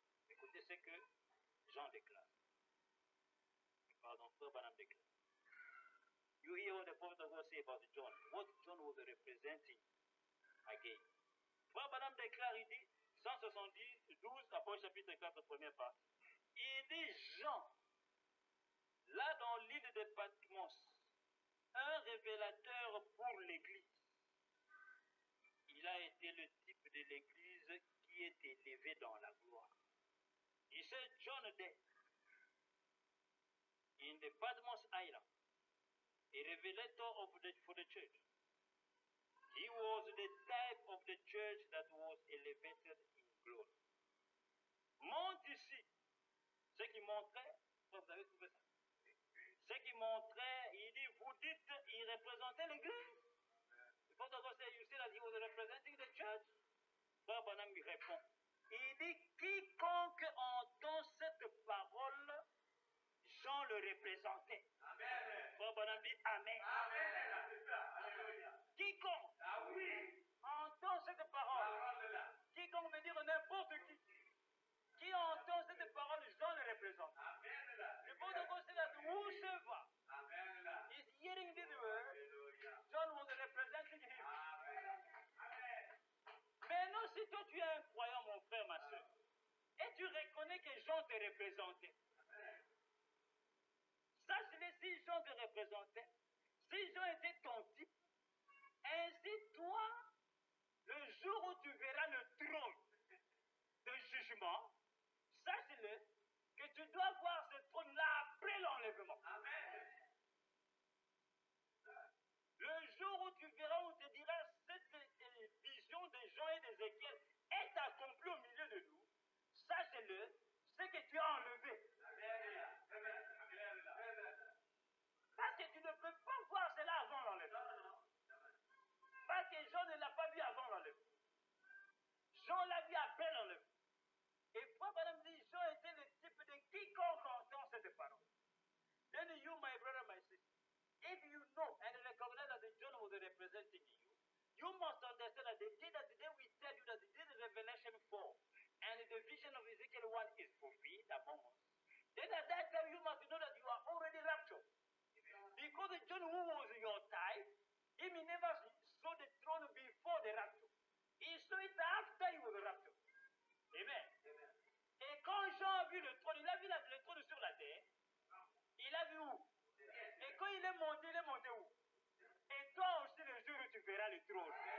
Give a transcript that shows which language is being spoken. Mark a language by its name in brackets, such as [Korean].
[French] Écoutez ce que Jean déclare. Pardon, frère Madame déclare. [English] You hear what the prophet of God say about John. What John was representing again. [French] Frère Madame déclare, il dit, 172, Apocalypse chapitre 4, première partie. Il dit Jean, là dans l'île de Patmos, un révélateur pour l'Église. Il a été le type de l'Église qui est élevé dans la gloire. [English] He said John there, in the Patmos Island, a revelator for the church. He was the type of the church that was elevated in glory. [French] Montre ici ce qui montrait, vous avez trouvé ça? Ce qui montrait, il dit, vous dites, il représentait l'Église. [English] The Father God said, you see that he was representing the church? [French] Frère Branham lui répond. Il dit, quiconque entend cette parole, Jean le représentait. Amen. Frère Branham dit Amen. Amen. C'est ça. Alléluia. Quiconque Ah oui. entend cette parole, Parole là. quiconque veut dire n'importe qui entend cette parole, Jean le représente. Amen là. [English] The Father God said that whosoever [French] Amen là. [English] is hearing this word, [French] Alléluia. [English] John was representing him. Amen. Amen. [French] Maintenant, si toi tu es un croyant, mon frère, ma soeur, et tu reconnais que Jean te représentait, sache-le, si Jean te représentait, si Jean était ton type, ainsi toi, le jour où tu verras le trône de jugement, sache-le que tu dois voir ce trône-là après l'enlèvement. Amen. Le jour où tu verras, on te dira, cette vision de Jean et d'Ézéchiel est accomplie au milieu de nous, sache-le, c'est que tu as enlevé. Amen là. Amen. Amen là. Amen. Parce que tu ne peux pas voir cela avant l'enlèvement. Non. Parce que Jean ne l'a pas vu avant l'enlèvement. Jean l'a vu après l'enlèvement. Et Frère Branham dit, Jean était le type de quiconque entend cette parole. [English] Then you, my brother, my sister, if you know and recognize that the John was representing you, you must understand that the day we tell you that this is Revelation 4 and the vision of Ezekiel 1 is fulfilled among us, then at that time you must know that you are already raptured. Because the John who was your type, he never saw the throne before the rapture. He saw it after he was raptured. Amen. [French] Et quand Jean a vu le trône, il a vu le trône sur la terre. Il a vu où? Et quand il est monté où? Et toi aussi, le jour où tu verras le trône.